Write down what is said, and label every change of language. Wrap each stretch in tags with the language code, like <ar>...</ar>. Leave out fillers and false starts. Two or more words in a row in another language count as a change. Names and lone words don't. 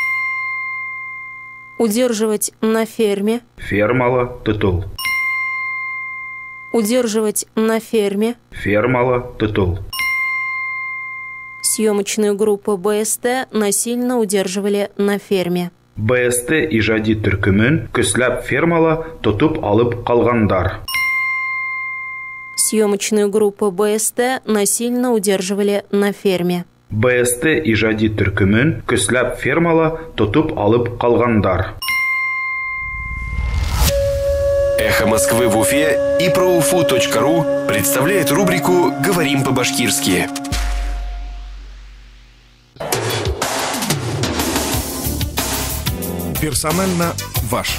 <ru>Удерживать на ферме.</ru> <ba>Фермала тытыл.</ba> <ru>Удерживать на ферме.</ru> <ba>Фермала тытыл.</ba> <ru>Съемочную группу БСТ насильно удерживали на ферме.</ru> <ba>БСТ ижади түркүмүн көсләп фермала тотуп алып калгандар.</ba> <ru>Съемочную группу БСТ насильно удерживали на ферме.</ru> <ba>БСТ ижади түркүмүн көсләп фермала тотуп алып калгандар.</ba> <ru>«Эхо Москвы» в Уфе и проуфу.ру представляет рубрику «Говорим по-башкирски». Персонально ваш.</ru>